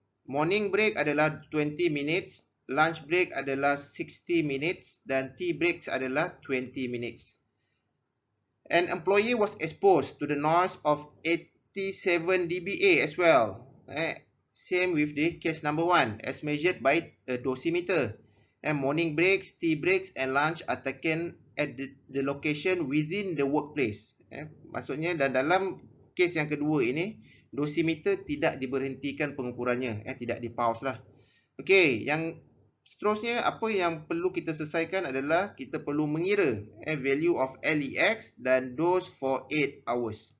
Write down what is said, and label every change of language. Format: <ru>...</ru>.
<en>Morning break</en> <ms>adalah</ms> <en>20 minutes, lunch break</en> <ms>adalah</ms> <en>60 minutes</en> <ms>dan</ms> <en>tea breaks</en> <ms>adalah</ms> <en>20 minutes. An employee was exposed to the noise of 87 dBA as well. Same with the case number 1 as measured by a dosimeter. Morning breaks, tea breaks and lunch are taken at the location within the workplace.</en> <ms>Maksudnya dan dalam case yang kedua ini, dosimeter tidak diberhentikan pengukurannya. Tidak di-pause lah. Okey, yang seterusnya apa yang perlu kita selesaikan adalah kita perlu mengira</ms> <en>value of LEX</en> <ms>dan</ms> <en>dose for 8 hours.</en>